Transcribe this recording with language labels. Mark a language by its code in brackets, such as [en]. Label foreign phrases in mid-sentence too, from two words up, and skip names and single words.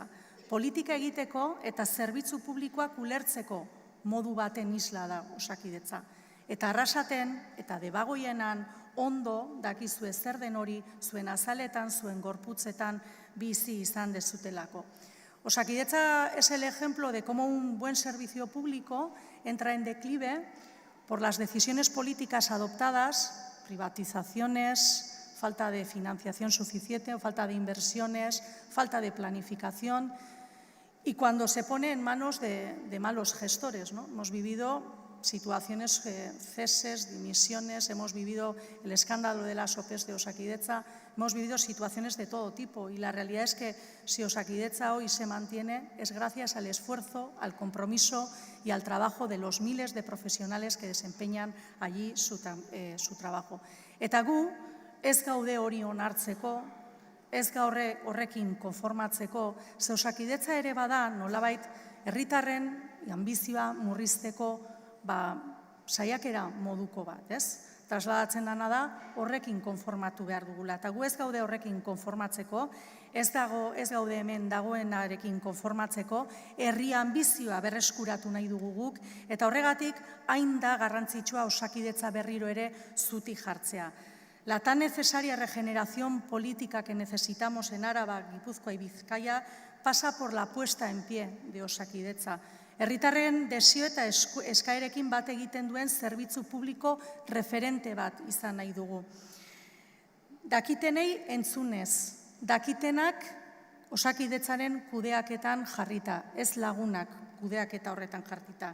[eu] Politika egiteko eta zerbitzu publikoak ulertzeko modu baten isla da Osakidetza. Eta Arrasaten eta Debagoienan ondo dakizue zer den hori zuen azaletan, zuen gorputzetan bizi izan dezutelako. [es] Osakidetza es el ejemplo de cómo un buen servicio público entra en declive por las decisiones políticas adoptadas privatizaciones, falta de financiación suficiente, falta de inversiones, falta de planificación y cuando se pone en manos de malos gestores, ¿no? Hemos vivido situaciones, ceses, dimisiones, hemos vivido el escándalo de las OPEs de Osakidetza, hemos vivido situaciones de todo tipo y la realidad es que si Osakidetza hoy se mantiene es gracias al esfuerzo, al compromiso y al trabajo de los miles de profesionales que desempeñan allí su trabajo. [eu] Eta gu ez gaude hori onartzeko, ez gaude horrekin konformatzeko, ze Osakidetza ere bada nolabait herritarren anbizioa murrizteko saiakera moduko bat, ez? Trasladatzen dana da horrekin konformatu behar dugula. Eta gu ez gaude horrekin konformatzeko, ez gaude hemen dagoenarekin konformatzeko, herri anbizioa berreskuratu nahi dugu guk, eta horregatik hain da garrantzitsua Osakidetza berriro ere zutik jartzea. [es] La tan necesaria regeneración política que necesitamos en Araba, Gipuzkoa y Bizkaia pasa por la puesta en pie de Osakidetza. [eu] Herritarren desio eta eskaerekin bat egiten duen zerbitzu publiko referente bat izan nahi dugu. Dakitenei entzunez, dakitenak Osakidetzaren kudeaketan jarrita, ez lagunak kudeaketa horretan jarrita.